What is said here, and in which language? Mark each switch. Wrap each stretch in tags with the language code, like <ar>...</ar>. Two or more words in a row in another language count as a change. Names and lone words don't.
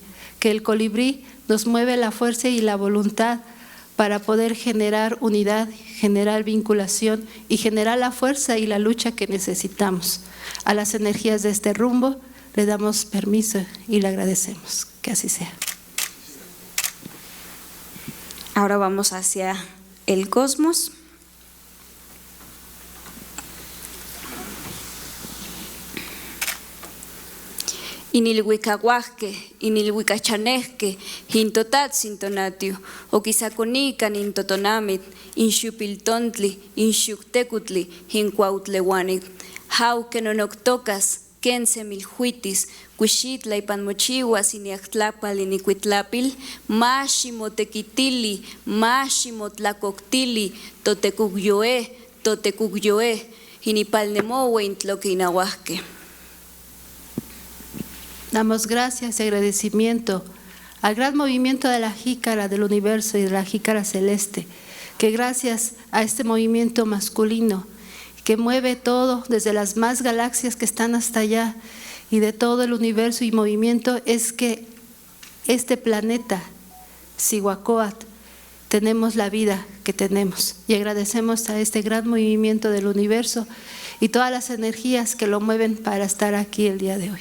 <es>Que el colibrí nos mueve la fuerza y la voluntad para poder generar unidad, generar vinculación y generar la fuerza y la lucha que necesitamos. A las energías de este rumbo le damos permiso y le agradecemos. Que así sea. Ahora vamos hacia el cosmos.</es> <nah>Inilhuicahuasque, inilhuicachanejque, hintotatzin tonatiu, oquisaconican intotonamit, inxupiltontli, inxuctecutli, hincuautlehuanit, jauquenonoctocas, quensemilhuitis, cuixitla ipanmochihuas iniactlapal inicuitlapil, maximotequitili, maximotlacoctili, totecucyoe, totecugyoe, inipalnemowe intloque inahuasque.</nah> <es>Damos gracias y agradecimiento al gran movimiento de la jícara del universo y de la jícara celeste, que gracias a este movimiento masculino que mueve todo desde las más galaxias que están hasta allá y de todo el universo y movimiento, es que este planeta, Cihuacóatl, tenemos la vida que tenemos, y agradecemos a este gran movimiento del universo y todas las energías que lo mueven para estar aquí el día de hoy.</es>